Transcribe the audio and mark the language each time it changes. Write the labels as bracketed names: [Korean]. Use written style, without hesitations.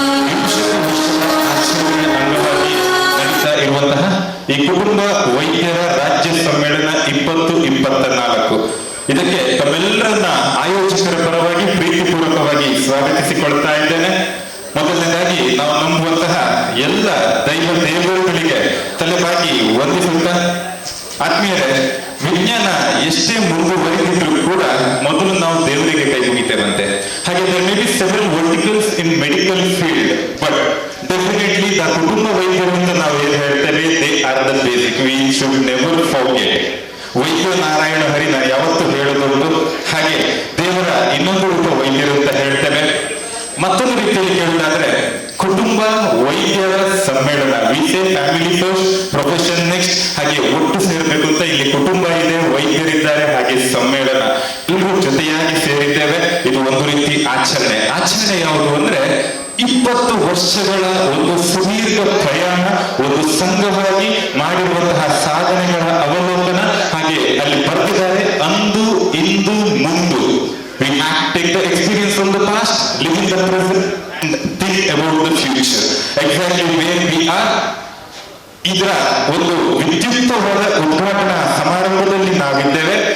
[Kannada] 20ನೇ ವರ್ಷದ ಆಚರಣೆಯ ಅಂಗವಾಗಿ ನಡೀತಾ ಇರುವಂತಹ ಈ ಕುಟುಂಬ ವೈದ್ಯರ ರಾಜ್ಯ ಸಮ್ಮೇಳನ 2024 ಇದಕ್ಕೆ ತಮ್ಮೆಲ್ಲರನ್ನ ಆಯೋಜಕರ ಪರವಾಗಿ ಪ್ರೀತಿಪೂರ್ವಕವಾಗಿ ಸ್ವಾಗತಿಸಿಕೊಳ್ತಾ ಇದ್ದೇನೆ. ಮೊದಲನೇದಾಗಿ ನಾವು ನಂಬುವಂತಹ ಎಲ್ಲ ದೇವರುಗಳಿಗೆ ತಲೆಬಾಗಿ ವಂದಿಸುತ್ತಾ, ಆತ್ಮೀಯರೇ, ವಿಜ್ಞಾನ ಎಷ್ಟೇ ಮುಂದುವರಿದಿದ್ರು ಕೂಡ ಮೊದಲು ನಾವು ದೇವರಿಗೆ ಕೈ ಮುಗಿತೇವಂತೆ. [English] ಹಾಗೆ there may be several verticals in medical field, but definitely the ಕುಟುಂಬ ವೈದ್ಯರು ಅಂತ ನಾವು ಏನ್ ಹೇಳ್ತೇವೆ, they are the basic. We should never forget. [Kannada] ವೈದ್ಯ ನಾರಾಯಣ ಹರಿನ ಯಾವತ್ತು ಹೇಳೋದುಂಟು, ಹಾಗೆ ದೇವರ ಇನ್ನೊಂದು ರೂಪ ವೈದ್ಯರು ಅಂತ ಹೇಳ್ತೇವೆ. ಮತ್ತೊಂದು ರೀತಿಯಲ್ಲಿ ಕೇಳೋದಾದ್ರೆ ಕುಟುಂಬ ವೈದ್ಯರ ಸಮ್ಮೇಳನ, ವಿಸೆ ಫ್ಯಾಮಿಲಿ ಫಸ್ಟ್ ಪ್ರೊಫೆಷನ್ ನೆಕ್ಸ್ಟ್, ಹಾಗೆ ಒಟ್ಟು ಸೇರ್ಬೇಕು ಅಂತ ಇಲ್ಲಿ ಕುಟುಂಬ ಇದೆ, ವೈದ್ಯರಿದ್ದಾರೆ, ಹಾಗೆ ಸಮ್ಮೇಳನ ಎಲ್ಲರೂ ಜೊತೆಯಾಗಿ ಸೇರಿದ್ದೇವೆ. ಇದು ಒಂದು ರೀತಿ ಆಚರಣೆ ಯಾವುದು ಅಂದ್ರೆ 20 ವರ್ಷಗಳ ಒಂದು ಸುದೀರ್ಘ ಪ್ರಯಾಣ, ಒಂದು ಸಂಘವಾಗಿ ಮಾಡಿರುವಂತಹ ಸಾಧನೆಗಳ ಅವಲೋಕನ. ಹಾಗೆ ಅಲ್ಲಿ ಬರ್ತಿದ್ದಾರೆ ಅಂದು ಇಂದು ಮುಂದು. [English] We take the experience from the past, live in the present, and think about the future. Exactly where we are. [Kannada] ಇದರ ಒಂದು ವಿದ್ಯುಕ್ತವಾದ ಉದ್ಘಾಟನಾ ಸಮಾರಂಭದಲ್ಲಿ ನಾವಿದ್ದೇವೆ.